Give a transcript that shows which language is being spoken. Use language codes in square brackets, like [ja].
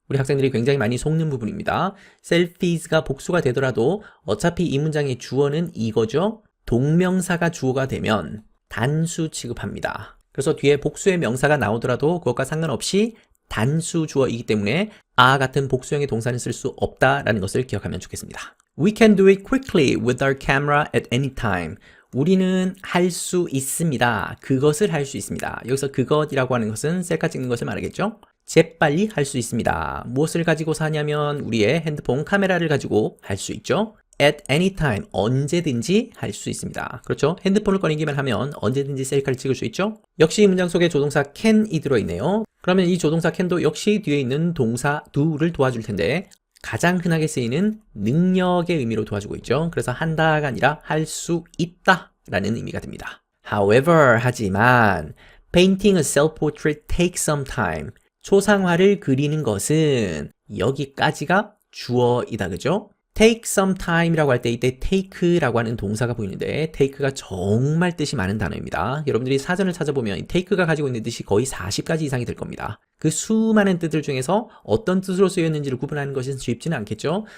[ko] 우리 학생들이 굉장히 많이 속는 부분입니다. selfies가 복수가 되더라도 어차피 이 문장의 주어는 이거죠. 동명사가 주어가 되면 단수 취급합니다. 그래서 뒤에 복수의 명사가 나오더라도 그것과 상관없이 단수 주어이기 때문에 a 같은 복수형의 동사는 쓸 수 없다라는 것을 기억하면 좋겠습니다. [en] We can do it quickly with our camera at any time. [ko] 우리는 할 수 있습니다. 그것을 할 수 있습니다. 여기서 그것이라고 하는 것은 셀카 찍는 것을 말하겠죠? 재빨리 할 수 있습니다. 무엇을 가지고서 하냐면 우리의 핸드폰 카메라를 가지고 할 수 있죠. [en] at any time, [ko] 언제든지 할 수 있습니다. 그렇죠? 핸드폰을 꺼내기만 하면 언제든지 셀카를 찍을 수 있죠? 역시 이 문장 속에 조동사 can이 들어있네요. 그러면 이 조동사 can도 역시 뒤에 있는 동사 do를 도와줄 텐데 가장 흔하게 쓰이는 능력의 의미로 도와주고 있죠. 그래서 한다가 아니라 할 수 있다 라는 의미가 됩니다. [en] However, [ko] 하지만 [en] painting a self-portrait takes some time. [ko] 초상화를 그리는 것은 여기까지가 주어이다. 그죠? take some time이라고 할 때 이때 take라고 하는 동사가 보이는데 take가 정말 뜻이 많은 단어입니다. 여러분들이 사전을 찾아보면 이 take가 가지고 있는 뜻이 거의 40가지 이상이 될 겁니다. 그 수많은 뜻들 중에서 어떤 뜻으로 쓰였는지를 구분하는 것은 쉽지는 않겠죠.